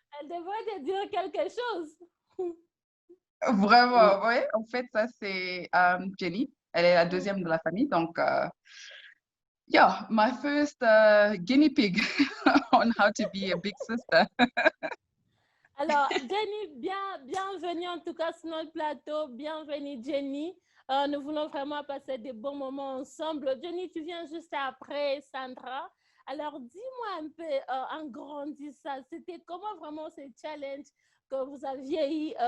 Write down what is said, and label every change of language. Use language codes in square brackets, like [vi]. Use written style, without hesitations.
[fr] Elle devrait te dire quelque chose. Vraiment, ouais. En fait, ça, c'est Jenny. Elle est la deuxième de la famille. [en] Donc, yeah, my first guinea pig on how to be a big sister. [fr] Alors, Jenny, bienvenue en tout cas sur notre plateau. Bienvenue, Jenny. Nous voulons vraiment passer des bons moments ensemble. Jenny, tu viens juste après Sandra. Alors, dis-moi un peu, en grandissant, c'était comment vraiment ce challenge que vous aviez eu?